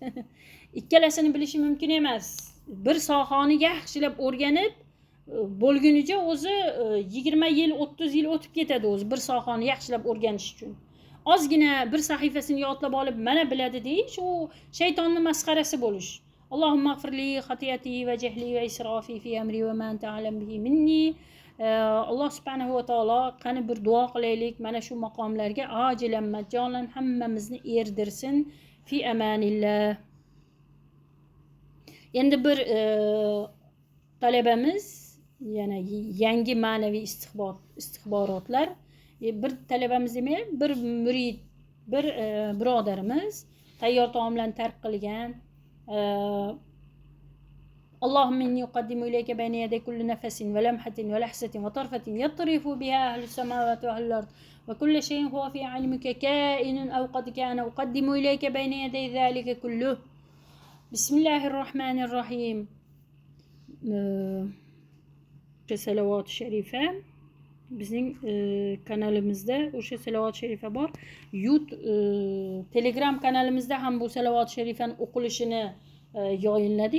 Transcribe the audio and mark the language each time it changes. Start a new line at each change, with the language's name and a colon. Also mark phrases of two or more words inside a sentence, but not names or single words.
Uzbek: Ikkalasini bilishi mumkin emas. Bir sohani yaxshilab o'rganib bo'lgunicha o'zi 20 yil, 30 yil o'tib ketadi o'zi bir sohani yaxshilab o'rganish uchun. Ozgina bir sahifasini yodlab olib mana biladi deyish, u shaytonning masxarasi bo'lish.
Arabic: اللهم اغفر لي خطيئتي وجهلي وإسرافي في أمري وما أنت أعلم به مني.
Uzbek: Alloh
Arabic: سبحانه وتعالى
Uzbek: qani bir duo qilaylik, mana shu maqomlarga ojilan majjolan hammamizni erdirsin
Arabic: في أمان الله.
Uzbek: Endi bir talabamiz, yana yangi ma'naviy istixborotlar, bir talabamiz demak, bir murid, bir birodarimiz tayyor taomlarni tark qilgan.
Arabic: اللهم إني أقدم إليك بين يدي كل نفس ولمحة ولحظة وطرفة يطرف بها أهل السماوات وأهل الأرض وكل شيء هو في علمك كائن أو قد كان أقدم إليك بين يدي ذلك كله.
Uzbek: Bismillahirrohmanirrohim. Salavat sharifa bizning kanalimizda o'sha salavat sharifa bor. Telegram kanalimizda ham bu salavat sharifani o'qilishini yoyinladik.